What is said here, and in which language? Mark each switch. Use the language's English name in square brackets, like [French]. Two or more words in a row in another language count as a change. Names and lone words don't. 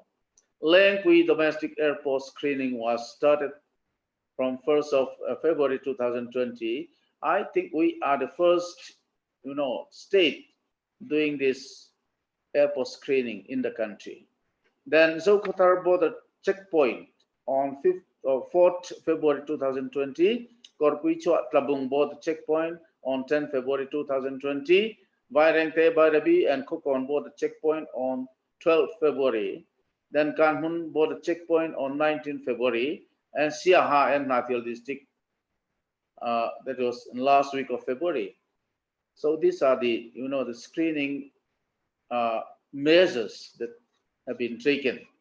[English] Lengthy domestic airport screening was started from 1st of February 2020. I think we are the first, state doing this airport screening in the country. Then Zokotar border checkpoint on 4th February 2020, Korpuicho Tlabung border checkpoint on 10 February 2020, Vairengte, Bairabi, and Kokon border checkpoint on 12 February, then Kanhun border checkpoint on 19 February, and Siaha and Nathil district, that was in last week of February. So these are the, the screening measures that have been taken.